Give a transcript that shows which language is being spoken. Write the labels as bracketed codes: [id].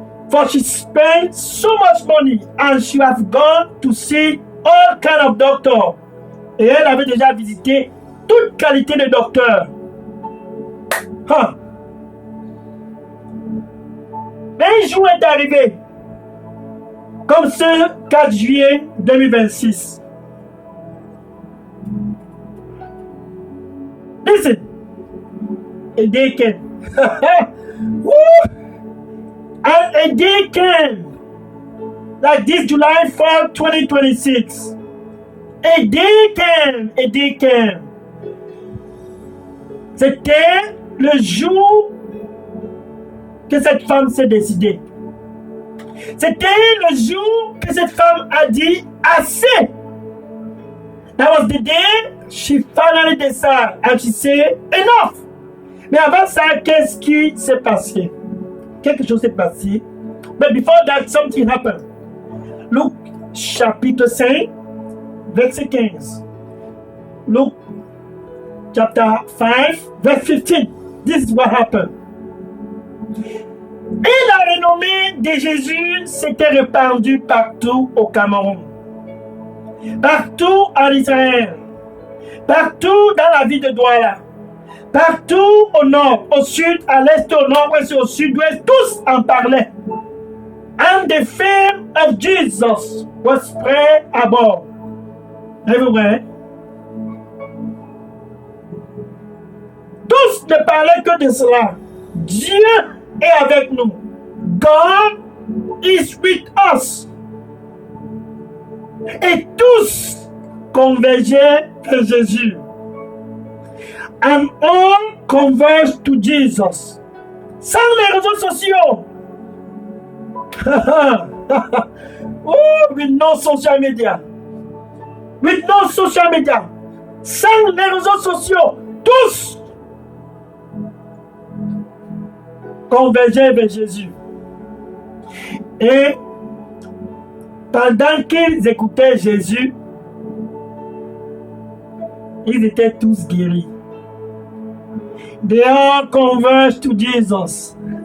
[en] For she spent so much money and she has gone to see all kind of doctors. [fr] Et elle avait déjà visité toute qualité de docteur. Huh. Mais un jour est arrivé, comme ce 4 juillet 2026. [en] Listen, a day came. And a day came, like this July 4, 2026. A day came. [fr] C'était le jour que cette femme s'est décidée. C'était le jour que cette femme a dit assez. [en] That was the day she finally decided and she said enough. [fr] Mais avant ça, qu'est-ce qui s'est passé? Quelque chose s'est passé. [en] But before that, something happened. [fr] Luc chapitre 5, verset 15. [en] Luke chapter 5, verse 15. This is what happened. [fr] Et la renommée de Jésus s'était répandue partout au Cameroun, partout en Israël, partout dans la ville de Douala, partout au nord, au sud, à l'est, au nord-ouest et au sud-ouest, tous en parlaient. [en] And the fame of Jesus was spread abroad. Everywhere. [fr] Tous ne parlaient que de cela. Dieu est avec nous. [en] God is with us. [fr] Et tous convergeaient vers Jésus. [en] And all converged to Jesus. [fr] Sans les réseaux sociaux. [en] Oh, with no social media. With no social media. [fr] Sans les réseaux sociaux. Tous convergeaient vers Jésus. Et pendant qu'ils écoutaient Jésus, ils étaient tous guéris. [en] They all converged to Jesus.